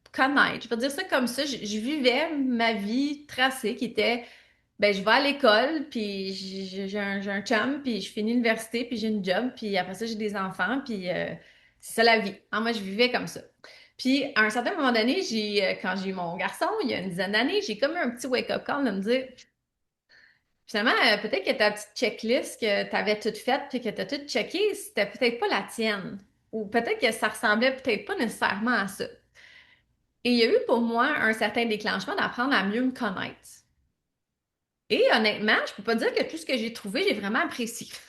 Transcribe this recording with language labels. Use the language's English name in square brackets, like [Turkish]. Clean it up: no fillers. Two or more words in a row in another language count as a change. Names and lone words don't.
[French] Je vais dire ça comme ça, je vivais ma vie tracée qui était ben, je vais à l'école, puis j'ai un chum, puis je finis l'université, puis j'ai une job, puis après ça, j'ai des enfants, puis c'est ça la vie. Hein, moi, je vivais comme ça. Puis, à un certain moment donné, quand j'ai eu mon garçon, il y a une dizaine d'années, j'ai comme eu un petit [English] wake-up call [French] de me dire, finalement, peut-être que ta petite checklist que tu avais toute faite, puis que tu as tout checké, c'était peut-être pas la tienne. Ou peut-être que ça ressemblait peut-être pas nécessairement à ça. Et il y a eu pour moi un certain déclenchement d'apprendre à mieux me connaître. Et honnêtement, je peux pas dire que tout ce que j'ai trouvé, j'ai vraiment apprécié.